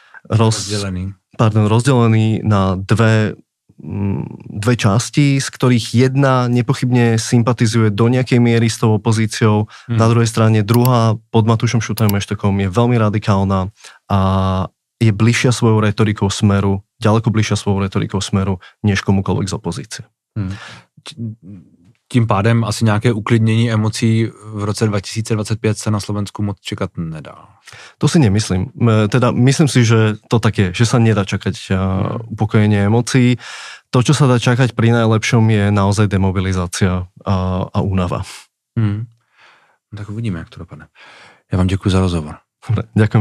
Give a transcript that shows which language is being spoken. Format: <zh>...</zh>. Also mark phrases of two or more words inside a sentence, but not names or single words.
<sk>rozdelený na dve časti, z ktorých jedna nepochybne sympatizuje do nejakej miery s tou opozíciou, na druhej strane druhá pod Matúšom Šutajom Eštokom je veľmi radikálna a je bližšia svojou retorikou Smeru, ďaleko bližšia svojou retorikou Smeru, než komukoľvek z opozície.</sk> <cs>Tím pádem asi nějaké uklidnění emocí v roce 2025 se na Slovensku moc čekat nedá.</cs> <sk>To si nemyslím. Teda myslím si, že to tak je, že sa nedá čakať upokojenie emócií. To, čo sa dá čakať pri najlepšom, je naozaj demobilizácia a únava.</sk> <cs>Tak uvidíme, jak to dopadne. Já vám děkuji za rozhovor.</cs>